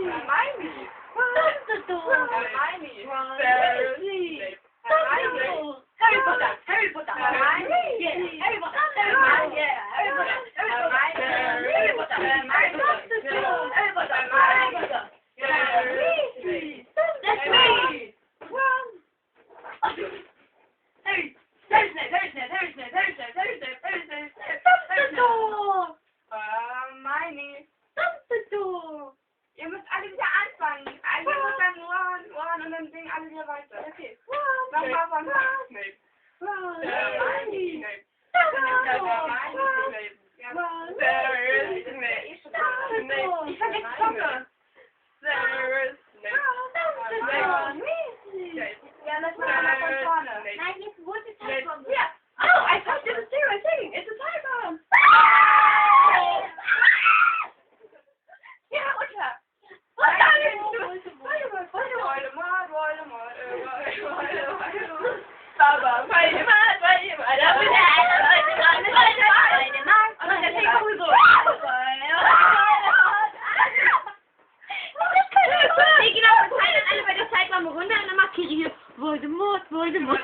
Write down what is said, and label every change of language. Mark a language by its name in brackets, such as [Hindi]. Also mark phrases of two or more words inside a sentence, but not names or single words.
[English] Hermione, Dumbledore! Hermione, Ron Severus Weasley! Snape, Dumbledore! Harry Potter, Harry Potter, Hermione! yeah, Harry Potter, Hermione, yeah, Harry Potter, Harry Potter, Harry Potter, Harry Potter, Harry Potter, Weasley! that's me. Ron! Harry, Harry Snape, Harry Snape, Harry Snape, Harry Snape, Harry Snape, Harry Snape, Dumbledore! Hermione. Dumbledore! [German] Ihr müsst alle wieder anfangen. Ihr müsst dann Ron und dann singen alle wieder weiter. Okay. Nochmal von Snape. Ron! Hermione. Snape. Dumbledore! Hermione. Snape. Ron! Severus Snape. Dumbledore! Ich vergesse Sonne. Severus Snape. Ron Weasley! Snape. Ja, lass mal einmal von vorne. Snape. Nein, jetzt wurde es halt von mir. [English] Yeah. Oh, I touched the zero thing. It's a time bomb. [German] Ja, runter. Baba, Voldemort, Voldemort.